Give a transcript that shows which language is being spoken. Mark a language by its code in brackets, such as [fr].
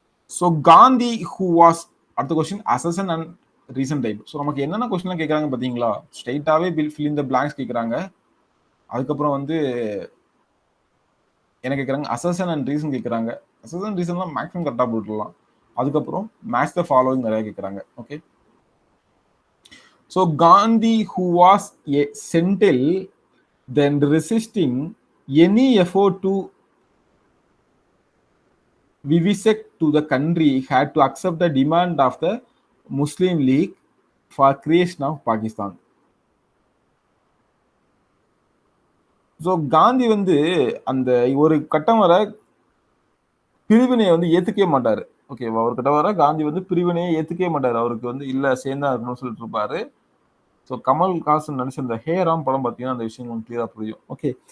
[en] so Gandhi who was, [ta] அடுத்த [en] Question, assertion and reason type. [ta] So நமக்கு என்னென்ன கொஸ்டின்லாம் கேட்குறாங்க பார்த்தீங்களா? ஸ்ட்ரைட்டாகவே [en] fill in the blanks [ta] கேட்குறாங்க. அதுக்கப்புறம் வந்து என்ன கேட்குறாங்க? [en] assertion and reason [ta] கேட்குறாங்க. அசசன் ரீசன்லாம் மேக்ஸிமம் கரெக்டாக போட்டுடலாம். அதுக்கப்புறம் [en] match the following [ta] நிறைய கேட்குறாங்க. Okay. [en] So Gandhi who was a sentinel then resisting any effort to vivisect to the country had to accept the demand of the Muslim League for creation of Pakistan. [ta] So Gandhi வந்து அந்த ஒரு கட்டம் வர பிரிவினையை வந்து ஏத்துக்கவே மாட்டாரு. ஓகேவா? ஒரு கட்டம் வர காந்தி வந்து பிரிவினையை ஏத்துக்கவே மாட்டாரு. அவருக்கு வந்து இல்ல சேர்ந்தா இருக்கணும்னு சொல்லிட்டு இருப்பாரு. ஸோ கமல் ஹாசன் நடிச்ச இந்த ஹே ராம் படம் பார்த்தீங்கன்னா அந்த விஷயம் உங்களுக்கு கிளியரா புரியும். ஓகே.